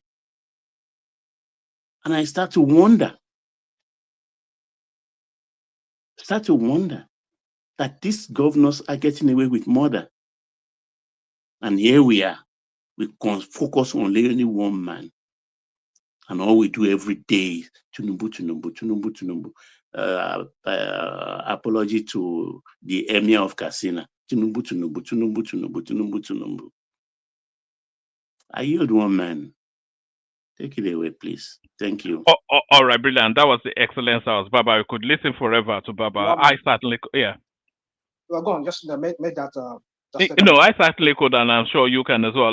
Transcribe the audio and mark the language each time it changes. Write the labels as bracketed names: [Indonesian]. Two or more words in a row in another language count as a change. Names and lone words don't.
[English] And I start to wonder that these governors are getting away with murder. And here we are, we can focus on only one man. And all we do every day, Tinubu, Tinubu, Tinubu, Tinubu. Apology to the Emir of Katsina. Tinubu, Tinubu, Tinubu, Tinubu, Tinubu, Tinubu. I yield one man. Take it away, please. Thank you. All right, brilliant. That was the excellence house. Baba, you could listen forever to Baba. I certainly, Well, go on, just make that. No, I certainly could, and I'm sure you can as well.